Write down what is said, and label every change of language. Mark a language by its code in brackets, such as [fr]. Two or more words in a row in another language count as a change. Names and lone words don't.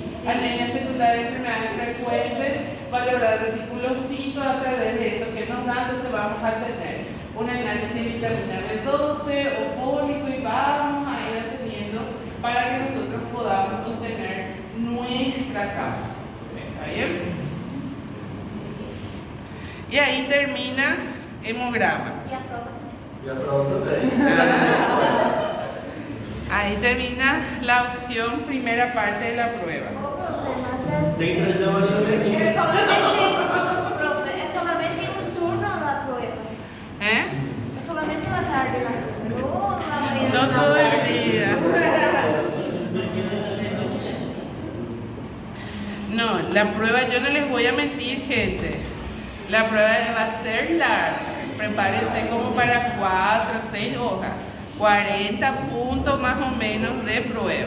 [es] Anemia secundaria de enfermedades frecuentes, valorar reticulocitos, a través de eso que nos da, entonces vamos a tener un análisis de vitamina B12 o fólico y vamos a ir atendiendo para que nosotros podamos obtener nuestra causa. ¿Está bien? Y ahí termina hemograma. [pt] E a prova? E a prova também. [es] Ahí termina la opción primera parte de la prueba. [pt] Sem trazer uma chavetinha. É solamente um turno na prova. ¿Eh? É solamente na tarde na prova. Na manhã [es] No todo el día. No, la prueba, yo no les voy a mentir, gente. La prueba va a ser larga. Prepárense como para 4 o 6 hojas. 40 puntos más o menos de prueba.